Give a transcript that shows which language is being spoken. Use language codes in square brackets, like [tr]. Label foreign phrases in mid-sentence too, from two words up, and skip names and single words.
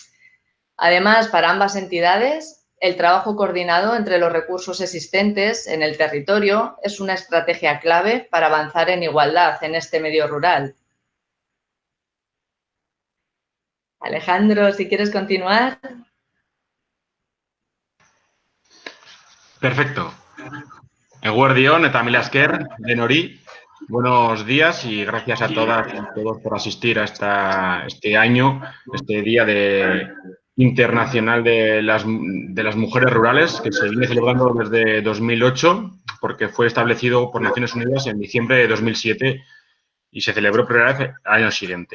[es] Además, para ambas entidades, el trabajo coordinado entre los recursos existentes en el territorio es una estrategia clave para avanzar en igualdad en este medio rural. Alejandro, si quieres continuar. Perfecto. [eu] Eguerdión eta mila esker, denori. [es] Buenos días y gracias a todas y todos por asistir a este año, este Día Internacional de las Mujeres Rurales, que se viene celebrando desde 2008, porque fue establecido por Naciones Unidas en diciembre de 2007 y se celebró por primera vez al año siguiente.